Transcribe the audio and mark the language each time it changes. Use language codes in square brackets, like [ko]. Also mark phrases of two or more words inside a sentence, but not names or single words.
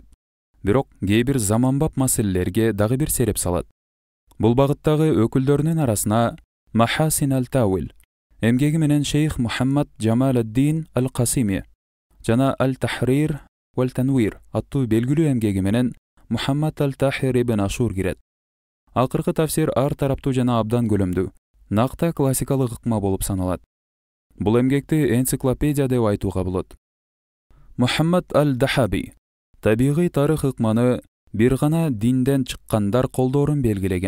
[ky] Бирок кээ бир заманбап маселелерге дагы бир сереп салат. Бул багыттагы өкүлдөрүнүн арасына Махасин аль-Тауил эмгеги менен Шейх Мухаммад Джамал ад-Дин аль-Касими жана аль-Тахрир валь-Танвир аттуу белгилүү эмгеги менен Мухаммад аль-Тахир ибн Ашур кирет. Акыркы тафсир ар тараптуу жана абдан көлөмдүү, накта классикалык ыкма болуп саналат. Бул эмгекти энциклопедия деп айтууга болот. Мухаммад аль-Дахаби табигый тарых ыкманы бир гана динден чыккандар колдоорун белгилеген.